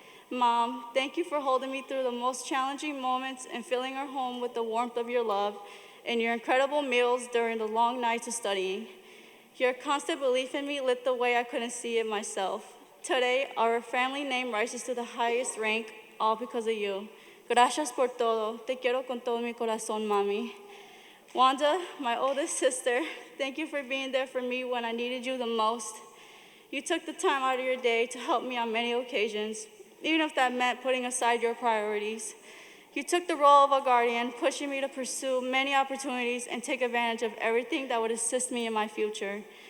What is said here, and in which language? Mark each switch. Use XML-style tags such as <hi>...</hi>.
<en>Mom, thank you for holding me through the most challenging moments and filling our home with the warmth of your love and your incredible meals during the long nights of studying. Your constant belief in me lit the way I couldn't see it myself. Today, our family name rises to the highest rank, all because of you.</en> <es>Gracias por todo. Te quiero con todo mi corazón, mami.</es> <en>Wanda, my oldest sister, thank you for being there for me when I needed you the most. You took the time out of your day to help me on many occasions, even if that meant putting aside your priorities. You took the role of a guardian, pushing me to pursue many opportunities and take advantage of everything that would assist me in my future.</en>